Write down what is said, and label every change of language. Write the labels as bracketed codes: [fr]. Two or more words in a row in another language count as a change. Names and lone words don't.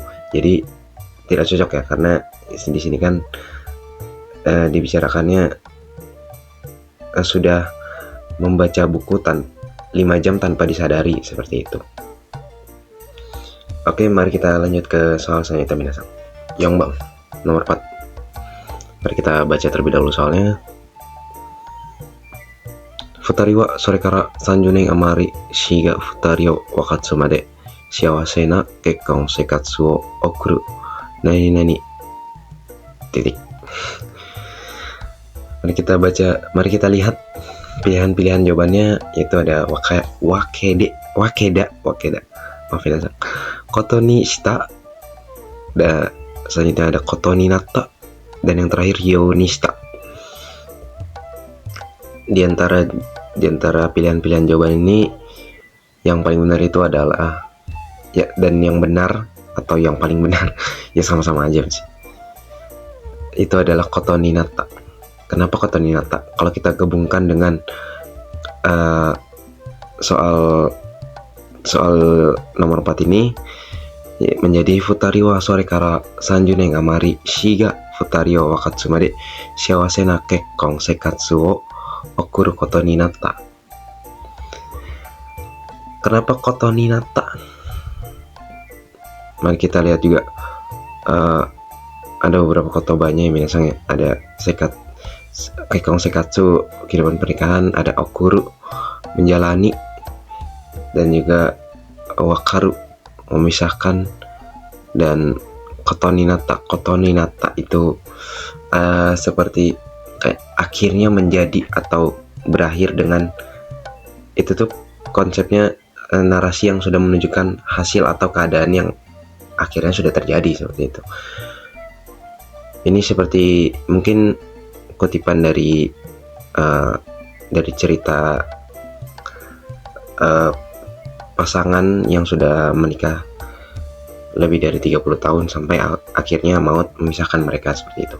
[id] Jadi tidak cocok ya, karena di sini kan dibicarakannya sudah membaca buku 5 jam tanpa disadari, seperti itu. Oke, mari kita lanjut ke soal selanjutnya minasan. Yongbang, nomor 4. Mari kita baca terlebih dahulu soalnya. [ja] 二人はそれから30年余り死が2人を分かつまで幸せな結婚生活を送る何々 titik. [id] Mari kita lihat pilihan jawabannya, yaitu ada wakeda, maaf ya, [ja] ことにした, [id] dan selanjutnya ada [ja] ことになった, [id] dan yang terakhir [ja] ようにした. [id] Di antara pilihan jawaban ini yang paling benar itu adalah ya, dan yang benar atau yang paling benar ya sama-sama aja sih. Itu adalah [ja] ことになった. [id] Kenapa [ja] ことになった? [id] Kalau kita gabungkan dengan soal nomor 4 ini ya, menjadi [ja] 二人はそれから30年余り死が2人を分かつまで幸せな結婚生活を送ることになった. [id] Kenapa [ja] ことになった? [id] Mari kita lihat juga ada beberapa kotobanya, misalnya ada [ja] 結婚生活, [id] kehidupan pernikahan, ada okuru, menjalani, dan juga wakaru, memisahkan, dan [ja] ことになった [id] itu seperti kayak akhirnya menjadi atau berakhir dengan itu tuh konsepnya narasi yang sudah menunjukkan hasil atau keadaan yang akhirnya sudah terjadi seperti itu. Ini seperti mungkin kutipan dari cerita pasangan yang sudah menikah lebih dari 30 tahun sampai akhirnya maut memisahkan mereka seperti itu.